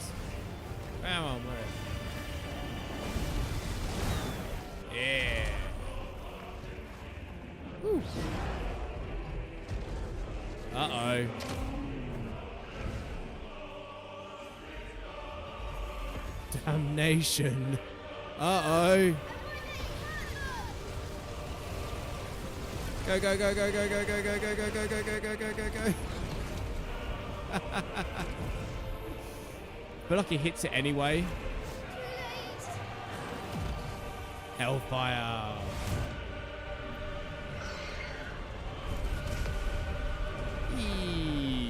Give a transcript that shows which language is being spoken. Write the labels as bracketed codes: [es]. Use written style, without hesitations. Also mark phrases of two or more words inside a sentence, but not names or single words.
[en] Come on, where? Yeah. Woo. Uh-oh. Damnation. Uh-oh. Go, go, go, go, go, go, go, go, go, go, go, go, go, go, go, go, go. I feel like he hits it anyway. Hellfire. Eee.